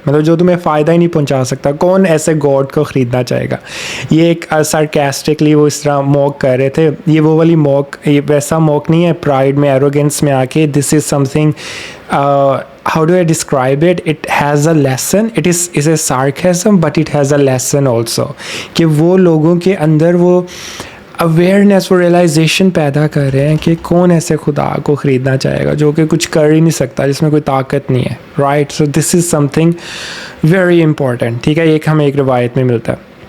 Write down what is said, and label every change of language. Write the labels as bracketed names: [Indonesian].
[Urdu] مطلب جو تمہیں فائدہ ہی نہیں پہنچا سکتا، کون ایسے گاڈ کو خریدنا چاہے گا. یہ ایک سارکیسٹکلی وہ اس طرح موک کر رہے تھے. یہ وہ والی موک، یہ ویسا موک نہیں ہے پرائڈ میں، ایروگنس میں آ کے. [English] This is something, how do I describe it? It has a lesson. It is a sarcasm, but it has a lesson also. [Urdu] کہ وہ لوگوں کے اندر وہ اویئرنیس، وہ ریئلائزیشن پیدا کر رہے ہیں کہ کون ایسے خدا کو خریدنا چاہے گا جو کہ کچھ کر ہی نہیں سکتا، جس میں کوئی طاقت نہیں ہے، رائٹ. [English] So this is something very important. [Urdu] ٹھیک ہے، ایک ہمیں ایک روایت میں ملتا ہے.